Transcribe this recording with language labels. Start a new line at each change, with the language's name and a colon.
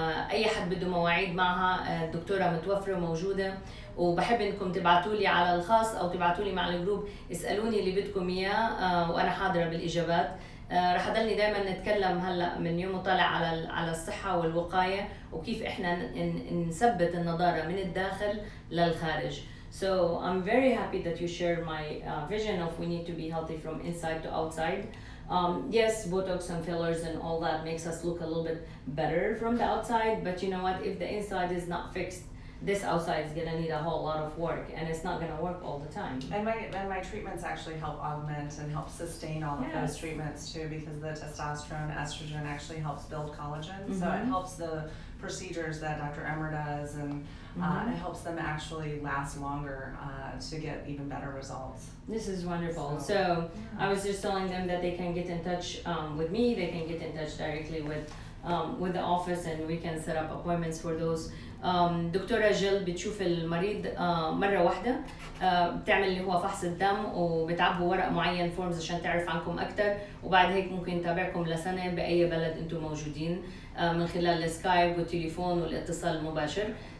Arabic: أي حد بده مواعيد معها الدكتورة متوفرة وموجودة، وبحب انكم تبعتوا لي على الخاص او تبعتوا لي مع الجروب اسالوني اللي بدكم اياه وانا حاضره بالاجابات. رح اضلني دائما نتكلم هلا من يوم طالع على الصحه والوقايه وكيف احنا نثبت النضاره من الداخل للخارج.
English: So I'm very happy that you share my vision of we need to be healthy from inside to outside. Yes, Botox and fillers and all that makes us look a little bit better from the outside, but you know what, if the inside is not fixed, this outside is gonna need a whole lot of work, and it's not gonna work all the time. And my treatments actually help augment and help sustain all of those treatments too, because the testosterone, estrogen actually helps build collagen. So it helps the procedures that Dr. Emmer does, and it helps them actually last longer to get even better results. This is wonderful. So I was just telling them that they can get in touch with me. They can get in touch directly with the office, and we can set up appointments for those.
Arabic: دكتورة جيل بتشوف المريض مرة واحدة، بتعمل اللي هو فحص الدم وبتعبوا ورق معين فورمز عشان تعرف عنكم أكتر، وبعد هيك ممكن نتابعكم لسنة بأي بلد أنتم موجودين من خلال السكايب والتليفون والاتصال المباشر.